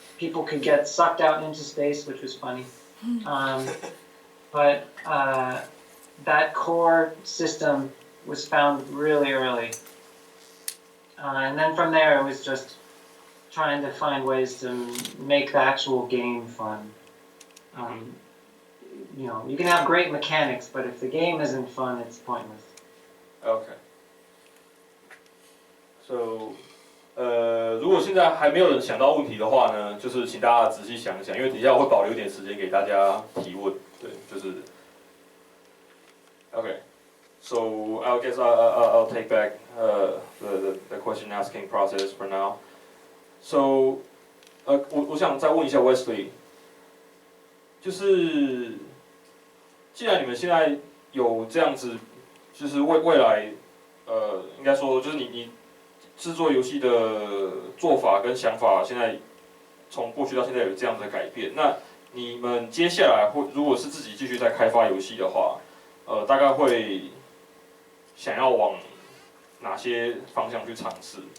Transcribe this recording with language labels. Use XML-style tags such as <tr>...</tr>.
<en>People could get sucked out into space, which was funny. But that core system was found really early. And then from there, it was just trying to find ways to make the actual game fun. You know, you can have great mechanics, but if the game isn't fun, it's pointless. Okay.</en> <zh>So, 如果现在还没有人想到问题的话呢，就是请大家仔细想一想，因为等一下我会保留一点时间给大家提问。对，就是。Okay.</zh> <en>So I guess I'll take back the question asking process for now.</en> <zh>So, 我想再问一下 Wesley， 就是既然你们现在有这样子，就是未来，应该说就是你制作游戏的做法跟想法，现在从过去到现在有这样的改变，那你们接下来如果是自己继续在开发游戏的话，大概会想要往哪些方向去尝试？</zh>